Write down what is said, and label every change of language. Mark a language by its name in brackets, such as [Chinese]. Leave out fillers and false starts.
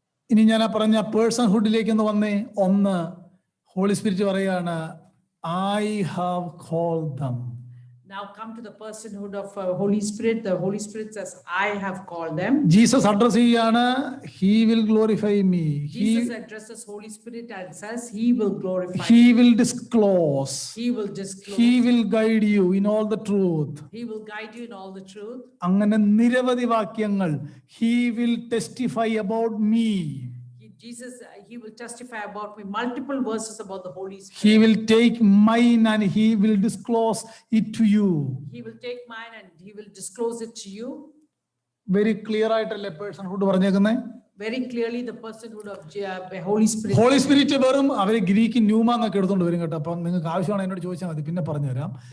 [Malayalam] ഇനി ഞാൻ ആ പറഞ്ഞ പേഴ്സൺഹുഡിലേക്ക് ഒന്ന് വന്നേ. ഒന്ന്, ഹോളി സ്പിരിറ്റ് പറയാണ്, [English] I have called them. Now come to the personhood of Holy Spirit. The Holy Spirit says, I have called them. [Malayalam] Jesus address ചെയ്യാണ്, [English] he will glorify me. Jesus addresses Holy Spirit and says, he will glorify. He will disclose. He will disclose. He will guide you in all the truth. He will guide you in all the truth. [Malayalam] അങ്ങനെ നിരവധി വാക്യങ്ങൾ. [English] He will testify about me. Jesus, he will testify about me. Multiple verses about the Holy Spirit. He will take mine and he will disclose it to you. He will take mine and he will disclose it to you. Very clear [Malayalam] ആയിട്ടല്ലേ പേഴ്സൺഹുഡ് പറഞ്ഞേക്കുന്നേ? [English] Very clearly the personhood of Holy Spirit. [Malayalam] Holy spirit വെറും അവര് Greek pneuma എന്നൊക്കെ എടുത്തോണ്ട് വരും കേട്ടോ. അപ്പം നിങ്ങൾക്ക് ആവശ്യമാണ് എന്നോട് ചോദിച്ചാൽ മതി, പിന്നെ പറഞ്ഞുതരാം.